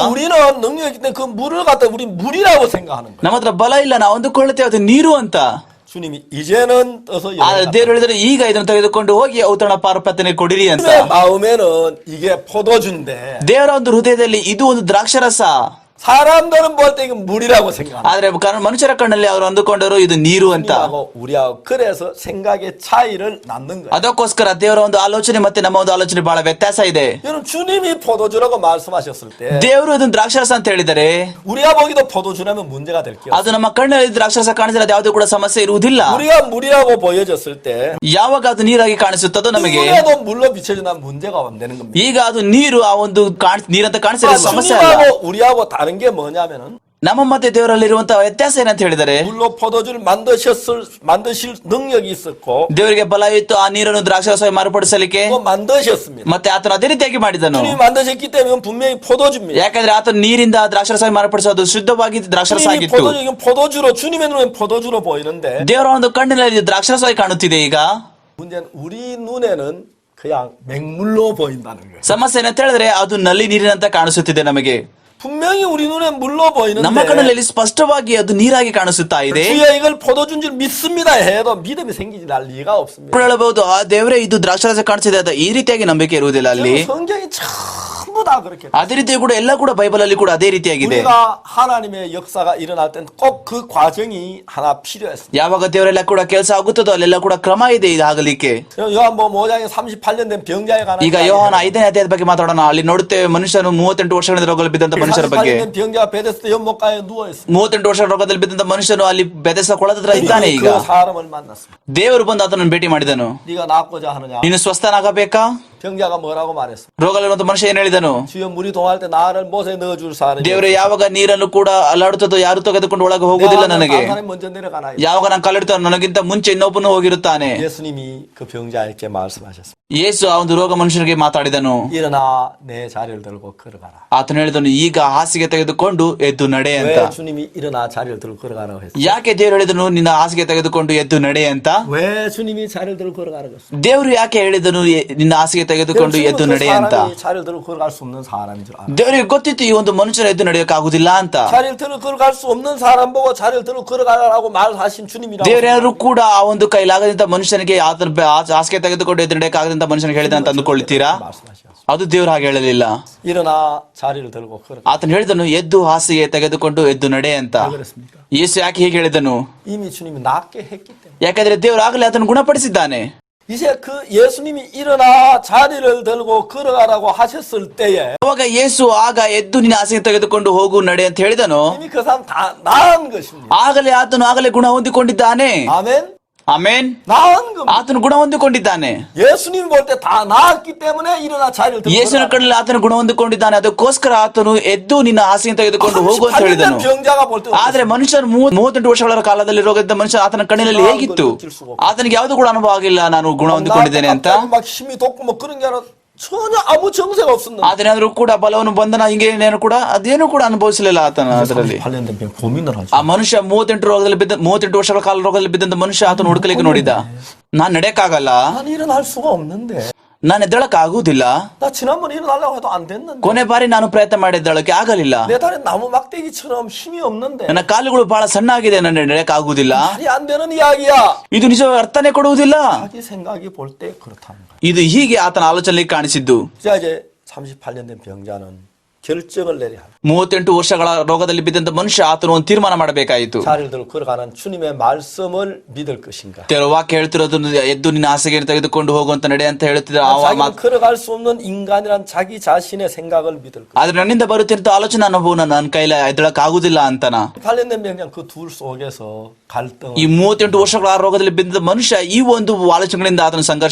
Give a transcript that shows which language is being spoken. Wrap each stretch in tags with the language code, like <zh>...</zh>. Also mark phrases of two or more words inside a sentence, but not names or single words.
<ko>그러니까 우리는 능력이 있기 때문에 그 물을 갖다 우리 물이라고 생각하는 거예요.</ko> <kn>ನಮ್ಮ ಹತ್ರ ಬಲ ಇಲ್ಲ, ನಾವು ಅಂದುಕೊಳ್ಳುತ್ತೇವೆ ಅದು ನೀರು ಅಂತ.</kn> <ko>주님이 이제는 떠서</ko> <kn>ಆದ್ರೆ ದೇವರು ಹೇಳಿದ್ರೆ ಈಗ ಇದನ್ನು ತೆಗೆದುಕೊಂಡು ಹೋಗಿ ಔತಣ ಪಾರಪಾತ್ಯನೆ ಕೊಡಿರಿ ಅಂತ.</kn> <ko>주님의 마음에는 이게 포도주인데</ko> <kn>ದೇವರ ಒಂದು ಹೃದಯದಲ್ಲಿ ಇದು ಒಂದು ದ್ರಾಕ್ಷಾರಸ.</kn> <ko>사람들은 볼 때 이건 물이라고 생각합니다.</ko> <kn>ಆದ್ರೆ ಮನುಷ್ಯರ ಕಣ್ಣಲ್ಲಿ ಅವರು ಅಂದುಕೊಂಡರು ಇದು ನೀರು ಅಂತ.</kn> <ko>우리하고 그래서 생각의 차이를 낳는 거예요.</ko> <kn>ಅದಕ್ಕೋಸ್ಕರ ದೇವರ ಒಂದು ಆಲೋಚನೆ ಮತ್ತೆ ನಮ್ಮ ಒಂದು ಆಲೋಚನೆ ಬಹಳ ವ್ಯತ್ಯಾಸ ಇದೆ.</kn> <ko>여러분 주님이 포도주라고 말씀하셨을 때</ko> <kn>ದೇವರು ಇದನ್ನು ದ್ರಾಕ್ಷಾರಸ ಅಂತ ಹೇಳಿದರೆ</kn> <ko>우리가 보기도 포도주라면 문제가 될 게요.</ko> <kn>ಅದು ನಮ್ಮ ಕಣ್ಣಲ್ಲಿ ದ್ರಾಕ್ಷಾರಸ ಕಾಣಿಸಿದ್ರೆ ಅದು ಯಾವುದೇ ಕೂಡ ಸಮಸ್ಯೆ ಇರುವುದಿಲ್ಲ.</kn> <ko>우리가 물이라고 보여졌을 때</ko> <kn>ಯಾವಾಗ ಅದು ನೀರಾಗಿ ಕಾಣಿಸುತ್ತದೋ ನಮಗೆ,</kn> <ko>누구라도 물로 비춰지면 문제가 안 되는 겁니다.</ko> <kn>ಈಗ ಅದು ನೀರು ಆ ಒಂದು ನೀರಂತ ಕಾಣಿಸಿದ್ರೆ ಸಮಸ್ಯೆ ಅಲ್ಲ.</kn> <ko>주님하고 우리하고 다른 게 뭐냐면은</ko> <kn>ನಮ್ಮ ಮತ್ತೆ ದೇವರಲ್ಲಿರುವಂತಹ ವ್ಯತ್ಯಾಸ ಏನಂತ ಹೇಳಿದರೆ,</kn> <ko>물로 포도주를 만드실 능력이 있었고</ko> <kn>ದೇವರಿಗೆ ಬಲ ಇತ್ತು ಆ ನೀರನ್ನು ದ್ರಾಕ್ಷಾರಸವಾಗಿ ಮಾರ್ಪಡಿಸಲಿಕ್ಕೆ,</kn> <ko>또 만드셨습니다.</ko> <kn>ಮತ್ತೆ ಆತನು ಅದೇ ರೀತಿಯಾಗಿ ಮಾಡಿದನು.</kn> <ko>주님이 만드셨기 때문에 이건 분명히 포도주입니다.</ko> <kn>ಯಾಕಂದ್ರೆ ಆತನು ನೀರಿಂದ ದ್ರಾಕ್ಷಾರಸವಾಗಿ ಮಾರ್ಪಡಿಸೋದು ಶುದ್ಧವಾಗಿ ದ್ರಾಕ್ಷಾರಸ</kn> <ko>주님이</ko> <kn>ಆಗಿತ್ತು.</kn> <ko>이건 포도주로 주님의 눈엔 포도주로 보이는데</ko> <kn>ದೇವರ ಒಂದು ಕಣ್ಣಿನಲ್ಲಿ ದ್ರಾಕ್ಷಾರಸವಾಗಿ ಕಾಣುತ್ತಿದೆ. ಈಗ</kn> <ko>문제는 우리 눈에는 그냥 맹물로 보인다는 거예요.</ko> <kn>ಸಮಸ್ಯೆ ಏನಂತ ಹೇಳಿದ್ರೆ ಅದು ನಲ್ಲಿ ನೀರಿನಂತ ಕಾಣಿಸುತ್ತಿದೆ ನಮಗೆ.</kn> <ko>분명히 우리 눈에 물로 보이는데</ko> <kn>ನಮ್ಮ ಕಣ್ಣಲ್ಲಿ ಸ್ಪಷ್ಟವಾಗಿ ಅದು ನೀರಾಗಿ ಕಾಣಿಸುತ್ತಾ ಇದೆ.</kn> <ko>주여 이걸 포도주인 줄 믿습니다 해도 믿음이 생기지 날 리가 없습니다.</ko> <kn>ಹೇಳಬಹುದು, ಆ ದೇವರೇ ಇದು ದ್ರಾಕ್ಷಾರಸ ಕಾಣಿಸಿದೆ ಅಂತ ಈ ರೀತಿಯಾಗಿ ನಂಬಿಕೆ ಇರುವುದಿಲ್ಲ ಅಲ್ಲಿ.</kn> <ko>성경이 전부 다 그렇게</ko> <kn>ಅದೇ ರೀತಿ ಕೂಡ ಎಲ್ಲ ಕೂಡ ಬೈಬಲ್ ಅಲ್ಲಿ ಕೂಡ ಅದೇ ರೀತಿಯಾಗಿದೆ.</kn> <ko>우리가 하나님의 역사가 일어날 땐 꼭 그 과정이 하나 필요했습니다.</ko> <kn>ಯಾವಾಗ ದೇವರೆಲ್ಲ ಕೂಡ ಕೆಲಸ ಆಗುತ್ತದೋ ಅಲ್ಲೆಲ್ಲ ಕೂಡ ಕ್ರಮ ಇದೆ ಇದಾಗಲಿಕ್ಕೆ.</kn> <ko>요한복음 5장에 38년 된 병자에 관한</ko> <kn>ಈಗ ಯೋಹಾನ 5ನೇ ಅಧ್ಯಾಯದ ಬಗ್ಗೆ ಮಾತಾಡೋಣ. ಅಲ್ಲಿ ನೋಡುತ್ತೇವೆ ಮನುಷ್ಯನು 38 ವರ್ಷಗಳಿಂದ ರೋಗದಲ್ಲಿ ಬಿದ್ದಂತ ಮನುಷ್ಯರ ಬಗ್ಗೆ.</kn> <ko>38년 된 병자가 베데스다 연못가에 누워 있습니다.</ko> <kn>38 ವರ್ಷ ರೋಗದಲ್ಲಿ ಬಿದ್ದಂತ ಮನುಷ್ಯನು ಅಲ್ಲಿ ಬೆದೆಸ ಕೊಳದ ಹತ್ರ ಇದ್ದಾನೆ. ಈಗ</kn> <ko>그 사람을 만났습니다.</ko> <kn>ದೇವರು ಬಂದು ಆತನನ್ನು ಭೇಟಿ ಮಾಡಿದನು.</kn> <ko>네가 낫고자 하느냐?</ko> <kn>ನೀನು ಸ್ವಸ್ಥನಾಗಬೇಕಾ?</kn> <ko>병자가 뭐라고 말했습니다.</ko> <kn>ರೋಗದಲ್ಲಿರುವಂತ ಮನುಷ್ಯ ಏನ್ ಹೇಳಿದನು?</kn> <ko>주여 물이 동할 때 나를 못에 넣어줄 사람이</ko> <kn>ದೇವರೇ, ಯಾವಾಗ ನೀರನ್ನು ಕೂಡ ಅಲ್ಲಾಡುತ್ತದೋ ಯಾರು ತೆಗೆದುಕೊಂಡು ಒಳಗೆ ಹೋಗುವುದಿಲ್ಲ ನನಗೆ.</kn> <ko>사람이 먼저 내려가나.</ko> <kn>ಯಾವಾಗ ನಾನು ಕಾಲಿಡ್ತಾನೋ ನನಗಿಂತ ಮುಂಚೆ ಇನ್ನೊಬ್ಬನು ಹೋಗಿರುತ್ತಾನೆ.</kn> <ko>예수님이 그 병자에게 말씀하셨습니다.</ko> <kn>ಯೇಸು ಆ ಒಂದು ರೋಗ ಮನುಷ್ಯನಿಗೆ ಮಾತಾಡಿದನು.</kn> <ko>일어나 내 자리를 들고 걸어가라.</ko> <kn>ಆತನು ಹೇಳಿದನು, ಈಗ ಹಾಸಿಗೆ ತೆಗೆದುಕೊಂಡು ಎದ್ದು ನಡೆ ಅಂತ.</kn> <ko>왜 주님이 일어나 자리를 들고 걸어가라고 했어요?</ko> <kn>ಯಾಕೆ ದೇವರು ಹೇಳಿದನು ನಿನ್ನ ಹಾಸಿಗೆ ತೆಗೆದುಕೊಂಡು ಎದ್ದು ನಡೆ ಅಂತ?</kn> <ko>왜 주님이 자리를 들고 걸어가라고 했어요?</ko> <kn>ದೇವರು ಯಾಕೆ ಹೇಳಿದನು ನಿನ್ನ ಹಾಸಿಗೆ ತೆಗೆದುಕೊಂಡು ಎದ್ದು ನಡೆ ಅಂತ?</kn> <ko>자리를 들고 걸어갈 수 없는 사람인 줄 알아.</ko> <kn>ದೇವರಿಗೆ ಗೊತ್ತಿತ್ತು ಈ ಒಂದು ಮನುಷ್ಯನ ಎದ್ದು ನಡೆಯೋಕ್ಕಾಗುದಿಲ್ಲ ಅಂತ.</kn> <ko>자리를 들고 걸어갈 수 없는 사람 보고 자리를 들고 걸어가라고 말하신 주님이라고.</ko> <kn>ದೇವರ್ಯಾರು ಕೂಡ ಆ ಒಂದು ಕೈಲಾಗದಂತ ಮನುಷ್ಯನಿಗೆ ಆತನ ಹಾಸಿಗೆ ತೆಗೆದುಕೊಂಡು ಎದ್ದು ನಡೆಯಕ್ಕಾಗದಂತ ಮನುಷ್ಯನಿಗೆ ಹೇಳಿದ ಅಂತ ಅಂದುಕೊಳ್ಳುತ್ತೀರಾ? ಅದು ದೇವರು ಹಾಗೆ ಹೇಳಲಿಲ್ಲ.</kn> <ko>일어나 자리를 들고 걸어가.</ko> <kn>ಆತನು ಹೇಳಿದನು ಎದ್ದು ಹಾಸಿಗೆ ತೆಗೆದುಕೊಂಡು ಎದ್ದು ನಡೆ ಅಂತ. ಯೇಸು ಯಾಕೆ ಹೀಗೆ ಹೇಳಿದನು?</kn> <ko>이미 주님이 낫게 했기 때문에.</ko> <kn>ಯಾಕಂದ್ರೆ ದೇವರು ಆಗಲೇ ಆತನು ಗುಣಪಡಿಸಿದ್ದಾನೆ.</kn> <ko>이제 그 예수님이 일어나 자리를 들고 걸어가라고 하셨을 때에</ko> <kn>ಅವಾಗ ಯೇಸು ಆಗ ಎದ್ದು ನಿನ್ನ ಹಾಸಿಗೆ ತೆಗೆದುಕೊಂಡು ಹೋಗು ನಡೆ ಅಂತ ಹೇಳಿದನು.</kn> <ko>이미 그 사람 다 나은 것입니다.</ko> <kn>ಆಗಲೇ ಆತನು ಆಗಲೇ ಗುಣ ಹೊಂದಿಕೊಂಡಿದ್ದಾನೆ.</kn> <ko>아멘.</ko> <kn>ಆಮೇನ್.</kn> <ko>나은 겁니다.</ko> <kn>ಆತನು ಗುಣ ಹೊಂದಿಕೊಂಡಿದ್ದಾನೆ.</kn> <ko>예수님 볼 때 다 나았기 때문에 일어나 자리를 들고</ko> <kn>ಯೇಸುವಿನ ಕಣ್ಣಲ್ಲಿ ಆತನು ಗುಣ ಹೊಂದಿಕೊಂಡಿದ್ದಾನೆ. ಅದಕ್ಕೋಸ್ಕರ ಆತನು ಎದ್ದು ನಿನ್ನ ಹಾಸಿಗೆ ತೆಗೆದುಕೊಂಡು ಹೋಗು ಅಂತ ಹೇಳಿದನು.</kn> <ko>병자가 볼 때</ko> <kn>ಆದ್ರೆ ಮನುಷ್ಯನು 38 ವರ್ಷಗಳ ಕಾಲದಲ್ಲಿ ರೋಗದ ಮನುಷ್ಯ ಆತನ ಕಣ್ಣಿನಲ್ಲಿ ಹೇಗಿತ್ತು? ಆತನಿಗೆ ಯಾವುದು ಕೂಡ ಅನುಭವ ಆಗಿಲ್ಲ ನಾನು ಗುಣ ಹೊಂದಿಕೊಂಡಿದ್ದೇನೆ ಅಂತ.</kn> <ko>막 힘이 돋고 뭐 그런 게 아니라 전혀 아무 정세가 없었는데.</ko> <kn>ಆದ್ರೆ ಕೂಡ ಬಲವನ್ನು ಬಂಧನ ಹಿಂಗೇನೇನು ಕೂಡ ಅದೇನು ಕೂಡ ಅನುಭವಿಸಲಿಲ್ಲ ಆತನ ಅದರಲ್ಲಿ.</kn> <ko>38년 된 고민을 하죠.</ko> <kn>ಆ ಮನುಷ್ಯ 38 ವರ್ಷಗಳ ಕಾಲ ರೋಗದಲ್ಲಿ ಬಿದ್ದಂತ ಮನುಷ್ಯ ಆತನು ಹುಡುಕಲಿಕ್ಕೆ ನೋಡಿದ. ನಾನ್ ನಡೆಯಕ್ಕಾಗಲ್ಲ,</kn> <ko>난 일어날 수가 없는데.</ko> <kn>ನಾನು ಎದ್ದೇಳಕ್ ಆಗುದಿಲ್ಲ.</kn> <ko>나 지난번 일어나려고 해도 안 됐는데.</ko> <kn>ಕೊನೆ ಬಾರಿ ನಾನು ಪ್ರಯತ್ನ ಮಾಡಿದ್ದಳಕ್ಕೆ ಆಗಲಿಲ್ಲ.</kn> <ko>내 다리 나무 막대기처럼 힘이 없는데.</ko> <kn>ನನ್ನ ಕಾಲುಗಳು ಬಹಳ ಸಣ್ಣ ಆಗಿದೆ, ನನ್ನ ನಡೆಯಕ್ ಆಗುದಿಲ್ಲ.</kn> <ko>말이 안 되는 이야기야.</ko> <kn>ಇದು ನಿಜ ಅರ್ಥನೇ ಕೊಡುವುದಿಲ್ಲ.</kn> <ko>자기 생각이 볼 때 그렇다는 거야.</ko> <kn>ಇದು ಹೀಗೆ ಆತನ ಆಲೋಚನೆಯಲ್ಲಿ ಕಾಣಿಸಿದ್ದು.</kn> <ko>자 이제 38년 된 병자는 결정을 내려야 합니다.</ko> <kn>38 ವರ್ಷಗಳ ರೋಗದಲ್ಲಿ ಬಿದ್ದಂತ ಮನುಷ್ಯ ಆತನು ಒಂದು ತೀರ್ಮಾನ ಮಾಡಬೇಕಾಯಿತು.</kn> <ko>자리를 들고 걸어가는 주님의 말씀을 믿을 것인가?</ko> <kn>ದೇವರ ವಾಕ್ಯ ಹೇಳ್ತಿರೋದು ಎದ್ದು ನಿನ್ನ ಹಾಸಿಗೆ ತೆಗೆದುಕೊಂಡು ಹೋಗುವಂತ ನಡೆ ಅಂತ ಹೇಳ್ತಿದ್ರೆ</kn> <ko>자기는 걸어갈 수 없는 인간이란 자기 자신의 생각을 믿을 것.</ko> <kn>ಆದ್ರೆ ನನ್ನಿಂದ ಬರುತ್ತಿರೋ ಆಲೋಚನೆ ಅನುಭವ ನನ್ನ ಕೈಲ ಎದ್ದಳಕ್ ಆಗುದಿಲ್ಲ ಅಂತನ.</kn> <ko>38년 병장 그 둘 속에서 갈등.</ko> <kn>ಈ 38 ವರ್ಷಗಳ ರೋಗದಲ್ಲಿ ಬಿದ್ದ ಮನುಷ್ಯ ಈ ಒಂದು ಆಲೋಚನೆಗಳಿಂದ ಆತನ ಸಂಘರ್ಷ</kn>